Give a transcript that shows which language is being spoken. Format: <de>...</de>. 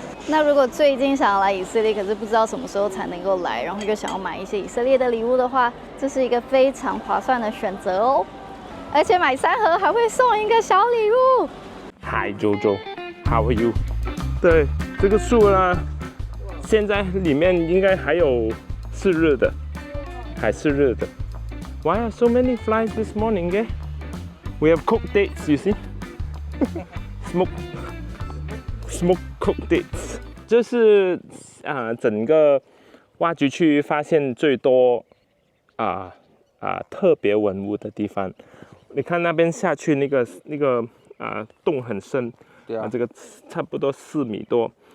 <zh>那如果最近想要来以色列，可是不知道什么时候才能够来，然后又想要买一些以色列的礼物的话，这是一个非常划算的选择哦。而且买3盒还会送一个小礼物。</zh> <en>Hi Jojo，How are you？</en> <zh>对，这个树呢，现在里面应该还有是热的，还是热的。</zh> <en>Why are so many flies this morning? Eh? We have cooked dates, you see? Smoke cooked dates.</en> <zh>这是整个挖掘区发现最多特别文物的地方。你看那边下去那个洞很深，对啊，这个差不多4米多。</zh>